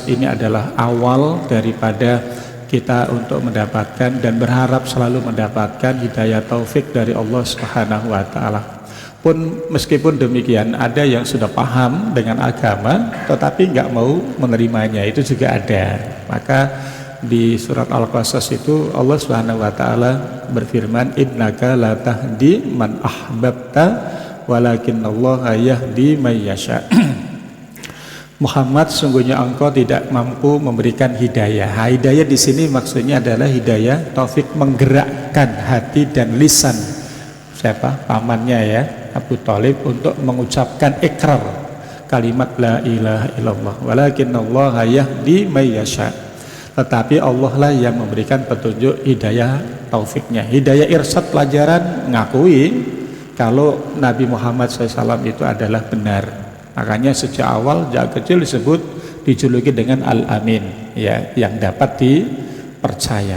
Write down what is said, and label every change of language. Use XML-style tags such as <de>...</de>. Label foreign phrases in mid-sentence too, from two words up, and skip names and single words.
<id>Ini adalah awal daripada kita untuk mendapatkan dan berharap selalu mendapatkan hidayah taufik dari Allah</id> <ar>سبحانه وتعالى.</ar> <id>Pun meskipun demikian ada yang sudah paham dengan agama tetapi nggak mau menerimanya, itu juga ada. Maka di surat Al-Qasas itu Allah</id> <ar>سبحانه وتعالى</ar> <id>berfirman,</id> <ar>إنك لا تهدي من أحببت ولكن الله يهدي من يشاء.</ar> <id>Muhammad, sungguhnya engkau tidak mampu memberikan hidayah. Hidayah di sini maksudnya adalah hidayah taufik, menggerakkan hati dan lisan siapa? Pamannya ya, Abu Thalib, untuk mengucapkan ikrar kalimat</id> <ar>لا إله إلا الله ولكن الله يهدي من يشاء.</ar> <id>Tetapi Allah lah yang memberikan petunjuk hidayah taufiknya. Hidayah irsyad pelajaran ngakui kalau Nabi Muhammad SAW itu adalah benar. Makanya sejak awal, sejak kecil dijuluki dengan Al-Amin ya, yang dapat dipercaya.</id>